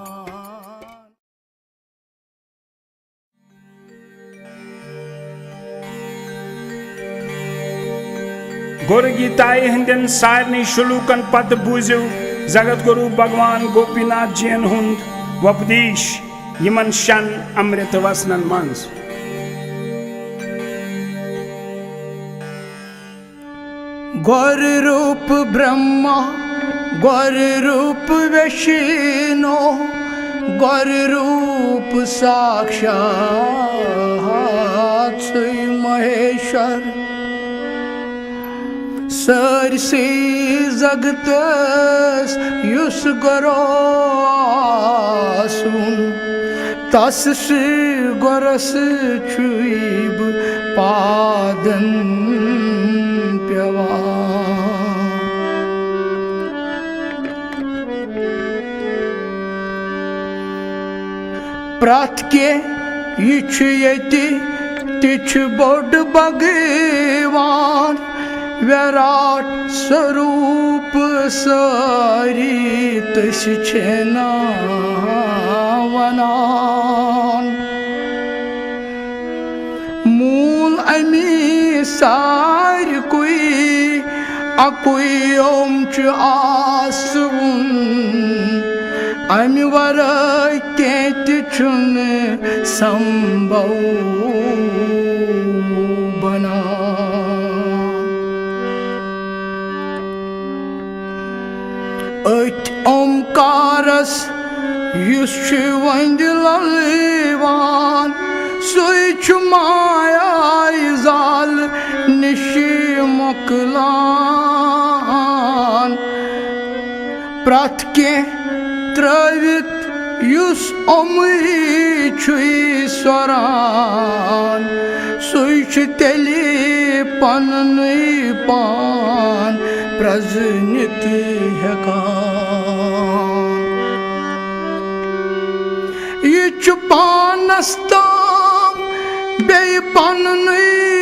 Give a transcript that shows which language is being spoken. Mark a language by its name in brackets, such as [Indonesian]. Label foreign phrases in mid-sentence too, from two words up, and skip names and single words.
[Kashmiri] गोर गीताई हंदन सारनी शुलूकन पत बूझो जगत गुरु भगवान गोपीनाथ जीन हुंद वपदेश यमन शन अमृत वसनन मंज गोर रूप ब्रह्मा गोर रूप विष्णु गोर रूप साक्षात श्री महेश्वर सरसी जगतस युस गरो आसुन तस श्री गोरस छुईब पादन पेवान प्रथ के ये तिछ बोड भगवान विराट स्वरूप सारी तस छेना वनान मूल अमी सार कोई अकुई ओम च आसुन अमी वर केत छुन संभव बना अत ओमकारस युस वंद ललवान सुच माया जाल निशि मकलान प्रथ के त्रवित युस ओमई छुई स्वरान सुई छु तेली पननुई पान प्रजनित हेकान ये छु पानस ताम बे पननुई